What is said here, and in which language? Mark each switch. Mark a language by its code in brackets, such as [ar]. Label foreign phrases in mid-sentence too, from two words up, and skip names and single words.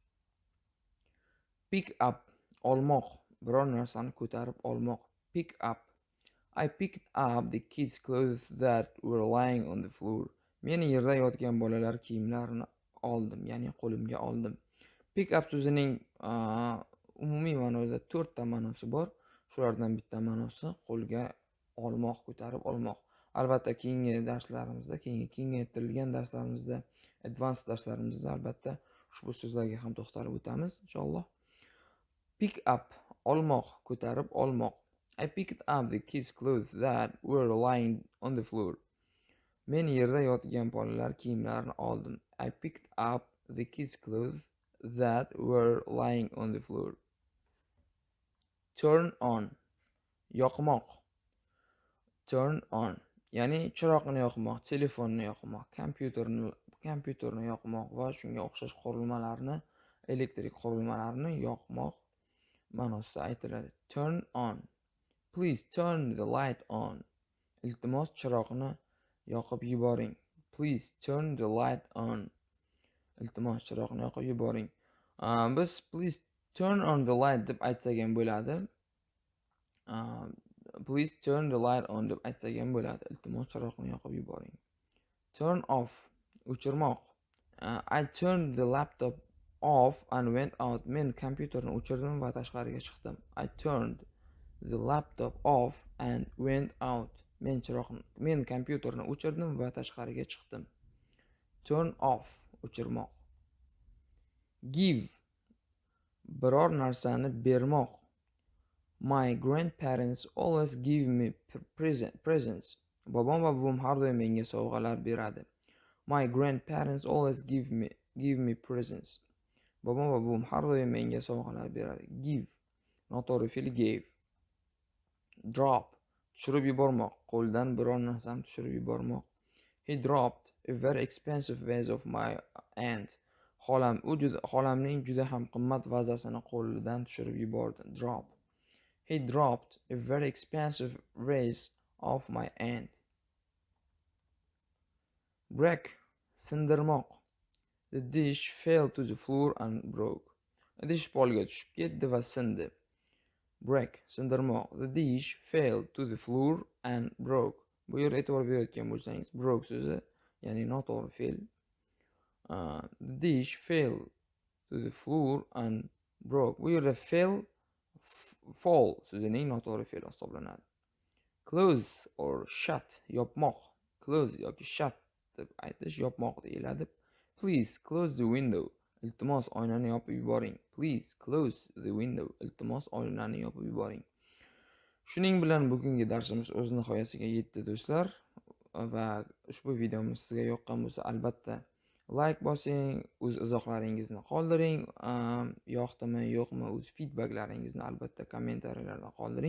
[en] Pick up olmoq. [uz] Biror narsani ko'tarib olmoq. [en] Pick up. I picked up the kids' clothes that were lying on the floor. [uz] Men yerda yotgan bolalar kiyimlarini oldim, ya'ni qo'limga oldim. [en] Pick up [uz] so'zining umumiy ma'noda 4 ta ma'nosi bor. Shulardan bitta ma'nosi qo'lga olmoq, ko'tarib olmoq. Albatta keyingi darslarimizda, kengaytirilgan darslarimizda, advanced darslarimizda albatta ushbu so'zlarga ham to'xtalib o'tamiz inshaalloh. [en] Pick up [uz] olmoq, ko'tarib olmoq. [en] I picked up the kids' clothes that were lying on the floor. [uz] Men yerda yotgan bolalar kiyimlarini oldim. [en] I picked up the kids' clothes that were lying on the floor. Turn on. Yoqmoq. Turn on. [uz] Ya'ni chiroqni yoqmoq, telefonni yoqmoq, kompyuterni yoqmoq va shunga o'xshash qurilmalarni, elektrik qurilmalarni yoqmoq ma'nosida aytiladi. [en] Turn on. Please turn the light on. [uz] Iltimos chiroqni yoqib yuboring. [en] Please turn the light on. [uz] Iltimos chiroqni yoqib yuboring. Biz [en] please turn on the light [uz] deb aytsak ham bo'ladi. [en] Please turn the light on [uz] deb aytsak ham bo'ladi. Iltimos chiroqni yoqib yuboring. [en] Turn off o'chirmoq. I turned the laptop off and went out. [uz] Men kompyuterni o'chirdim va tashqariga chiqdim. [en] I turned the laptop off and went out. [uz] Men kompyuterni o'chirdim va tashqariga chiqdim. [en] Turn off [uz] o'chirmoq. Give biror narsani bermoq. [en] My grandparents always give me presents. [uz] Bobom va buvim har doim menga sovg'alar beradi. [en] My grandparents always give me presents. [uz] Bobom va buvim har doim menga sovg'alar beradi. Give noto'g'ri fe'l gave. Drop tushirib yubormoq. Qo'ldan biror narsani tushirib yubormoq. [en] He dropped a very expensive vase of my aunt. [uz] Xolamning juda ham qimmat vazasini qo'lidan tushirib yubordi. [en] Drop. He dropped a very expensive vase of my aunt. Break sindirmoq. The dish fell to the floor and broke. [uz] Idish polga tushib ketdi va sindi. [en] Break sindirmoq. The dish fell to the floor and broke. [uz] Bu yerda e'tibor berayotgan bo'lsangiz, broke so'zi, ya'ni noto'g'ri fe'l. [en] The dish fell to the floor and broke. [uz] Bu yerda [en] fell fall [uz] so'zining noto'g'ri fe'li hisoblanadi. [en] Close or shut yopmoq. [uz] Close yoki shut deb aytish yopmoq deyiladi. [en] Please close the window. [uz] Iltimos oynani yopib yuboring. [en] Please close the window. [uz] Iltimos oynani yopib yuboring. Shuning bilan bugungi darsimiz o'z nihoyasiga yetdi do'stlar. Va ushbu videomiz sizga yoqqan bo'lsa, albatta like bosing, o'z izohlaringizni qoldiring. Yoqdimi, yo'qmi, o'z feedbacklaringizni albatta kommentariyalarda qoldiring.